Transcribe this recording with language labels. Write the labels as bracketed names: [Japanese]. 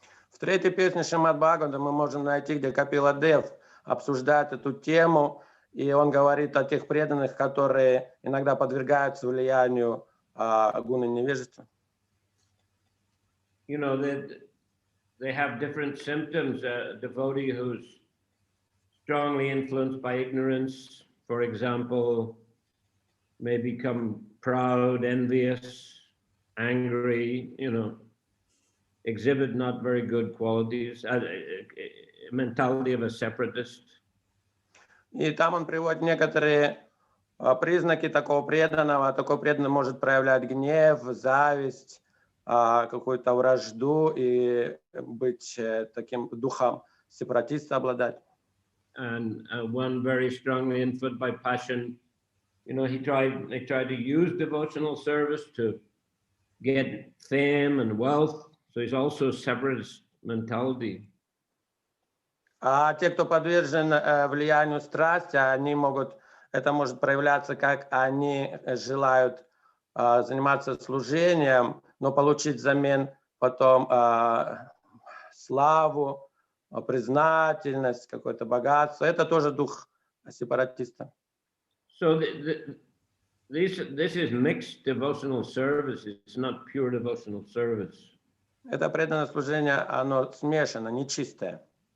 [Russian] В 3-й песне Шримад Бхагаватам мы можем найти, где Капила Дев обсуждает эту тему, и он говорит о тех преданных, которые иногда подвергаются влиянию гуны невежества. [English] You know, they have different symptoms. A devotee who's strongly influenced by ignorance, for example, may become proud, envious, angry, you know, exhibit not very good qualities, mentality of a separatist. [Russian] И там он приводит некоторые признаки такого преданного. Такой преданный может проявлять гнев, зависть, какую-то вражду и быть таким духом сепаратиста обладать. [English] And one very strongly influenced by passion, you know, they tried to use devotional service to get fame and wealth. So he's also separatist mentality. [Russian] А те, кто подвержен влиянию страсти, они могут это может проявляться, как они желают заниматься служением, но получить взамен потом славу, признательность, какое-то богатство. Это тоже дух сепаратиста. [English] So this is mixed devotional service. It's not pure devotional service. [Russian] Это преданное служение, оно смешано, нечистое.